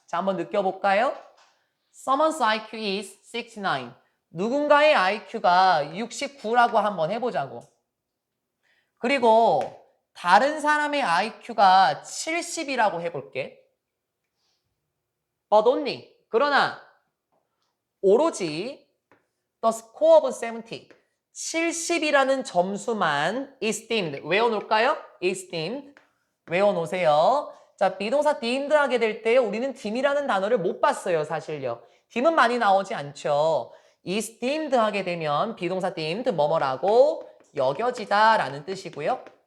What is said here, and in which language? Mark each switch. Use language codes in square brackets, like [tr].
[ko] 자, 한번 느껴볼까요? [en] Someone's IQ is 69. [ko] 누군가의 IQ가 69라고 한번 해보자고. 그리고 다른 사람의 IQ가 70이라고 해볼게. [en] But only. [ko] 그러나 오로지 [en] the score of 70. [ko] 70이라는 점수만 [en] is deemed. [ko] 외워놓을까요? [en] is deemed. [ko] 외워놓으세요. 자, 비동사 deemed 하게 될 때 우리는 deem이라는 단어를 못 봤어요, 사실요. deem은 많이 나오지 않죠. [en] is deemed [ko] 하게 되면 비동사 deemed 뭐뭐라고 여겨지다 라는 뜻이고요.